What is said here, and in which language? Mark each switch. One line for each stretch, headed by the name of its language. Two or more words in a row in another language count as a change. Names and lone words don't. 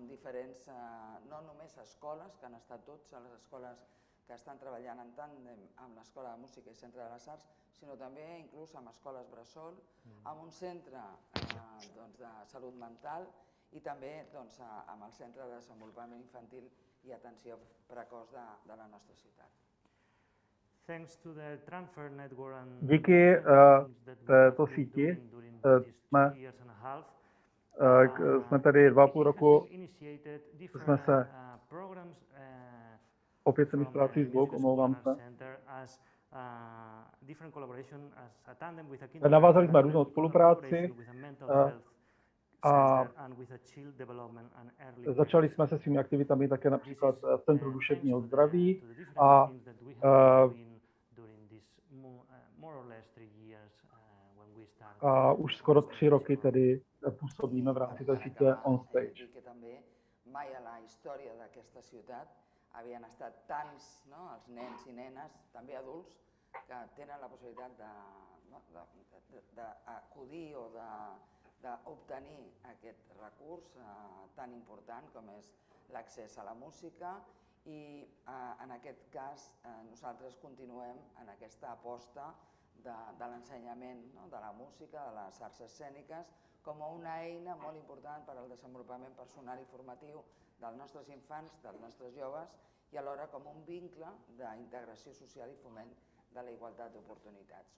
Catalan: diferents, no només escoles, que han estat tots a les escoles que estan treballant en tàndem amb l'Escola de Música i Centre de les Arts, sinó també inclús amb escoles bressol, amb un centre de salut mental i també amb el Centre de Desenvolupament Infantil i Atenció Precoç de la nostra ciutat.
Czech: Díky této síti jsme tady 2,5 roku, jsme se opět jsem ztrácí zvuk, omlouvám se. Navázali jsme různou spolupráci a začali jsme se svými aktivitami také například v Centru duševního zdraví a už skoro 3 roky tedy působíme v rámci té sítě OnStage.
Catalan: Mai a la història d'aquesta ciutat havien estat tants, els nens i nenes, també adults, que tenen la possibilitat d'acudir o d'obtenir aquest recurs tan important com és l'accés a la música i en aquest cas nosaltres continuem en aquesta aposta de l'ensenyament de la música, de les arts escèniques, com una eina molt important per al desenvolupament personal i formatiu dels nostres infants, dels nostres joves, i alhora com un vincle d'integració social i foment de la igualtat d'oportunitats.